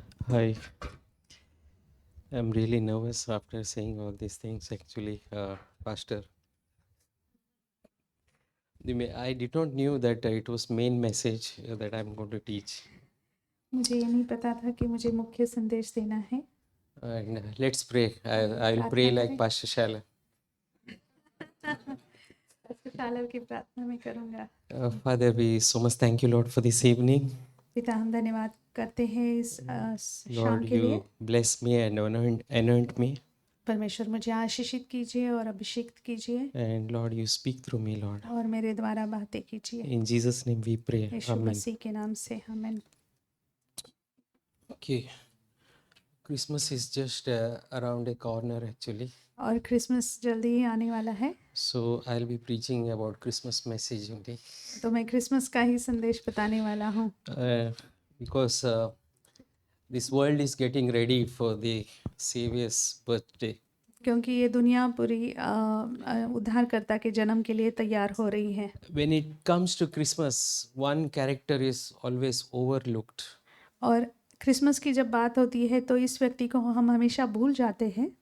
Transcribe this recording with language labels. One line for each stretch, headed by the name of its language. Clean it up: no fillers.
English: Hi. I'm really nervous after saying all these things, actually, Pastor. I did not knew that it was main message that I'm going to teach.
Hindi: मुझे ये नहीं पता था कि मुझे मुख्य संदेश देना है।
English: And let's pray. I'll pray
Hindi: प्रार्थना
English: like
Hindi: करें।
English: Pastor Shala.
Hindi: अस्पताल की प्रार्थना में करूँगा।
English: Father, we so much thank you, Lord, for this evening.
Hindi: पिता हम धन्यवाद करते हैं इस शाम
English: Lord,
Hindi: के लिए।
English: you bless me and anoint me.
Hindi: परमेश्वर मुझे आशीषित कीजिए और अभिषेक कीजिए
English: And Lord, you speak through me, Lord.
Hindi: और मेरे द्वारा बातें कीजिए।
English: In Jesus' name we pray.
Hindi: Yeshu
English: Amen.
Hindi: मसीह के नाम से आमीन।
English: Okay. Christmas is just around a corner, actually.
Hindi: और क्रिसमस जल्दी ही आने वाला है,
English: So I'll be preaching about Christmas message only.
Hindi: तो मैं क्रिसमस का ही संदेश बताने वाला हूँ।
English: Because this world is getting ready for the Savior's birthday.
Hindi: क्योंकि ये दुनिया पूरी उद्धारकर्ता के जन्म के लिए तैयार हो रही है।
English: When it comes to Christmas, one character is always overlooked.
Hindi: और क्रिसमस की जब बात होती है तो इस व्यक्ति को हम हमेशा भूल जाते हैं।